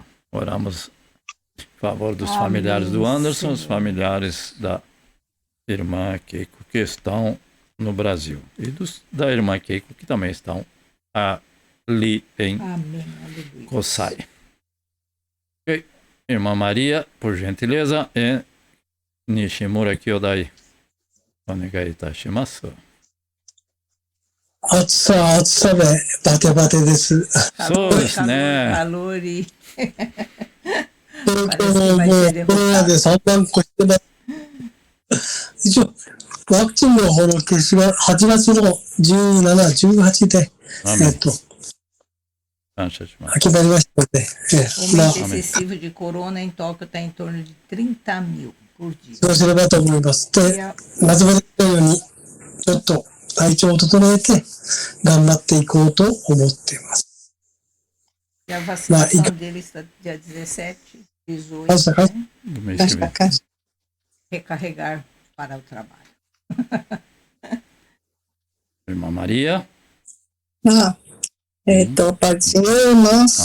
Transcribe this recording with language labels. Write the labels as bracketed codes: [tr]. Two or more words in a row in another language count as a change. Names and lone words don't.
[pt] Oramos em favor dos familiares do Anderson, os familiares da irmã Keiko que estão no Brasil. E da irmã Keiko que também estão ali em Kosai. Okay. Irmã Maria, por gentileza, e Nishimura Kyodai. [ja] Onegai itashimasu. 暑さでバテバテです。そうですね。 [pt] calor e [ja] 東京ももうコロナで3万個してます。一応、ワクチンの方の接種は8月の17、18 で、 [pt] aqui vai mais tarde. O aumento excessivo de corona em Tóquio está em torno de 30 mil por dia. [ja] そうすればと思います。で、夏場で言ったように、ちょっと体調を整えて頑張っていこうと思っています。 [pt] E a vacinação dele está dia 17, 18, né? Recarregar para o trabalho. Irmã Maria. Paz do Senhor, irmãos.